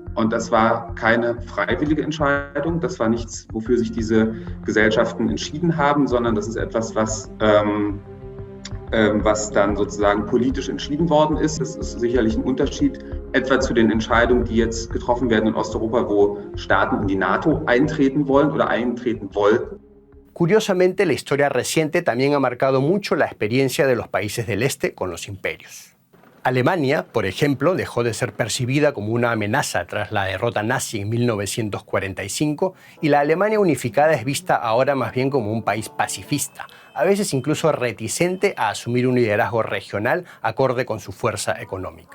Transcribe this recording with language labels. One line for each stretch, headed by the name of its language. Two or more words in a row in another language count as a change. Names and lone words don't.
German: Und das war keine freiwillige Entscheidung, das war nichts, wofür sich diese Gesellschaften entschieden haben, sondern das ist etwas, was dann sozusagen politisch entschieden worden ist. Das ist sicherlich ein Unterschied etwa zu den Entscheidungen, die jetzt getroffen werden in Osteuropa, wo Staaten in die NATO eintreten wollen oder eintreten wollten.
Spanish: Curiosamente, la historia reciente también ha marcado mucho la experiencia de los países del este con los imperios. Alemania, por ejemplo, dejó de ser percibida como una amenaza tras la derrota nazi en 1945 y la Alemania unificada es vista ahora más bien como un país pacifista, a veces incluso reticente a asumir un liderazgo regional acorde con su fuerza económica.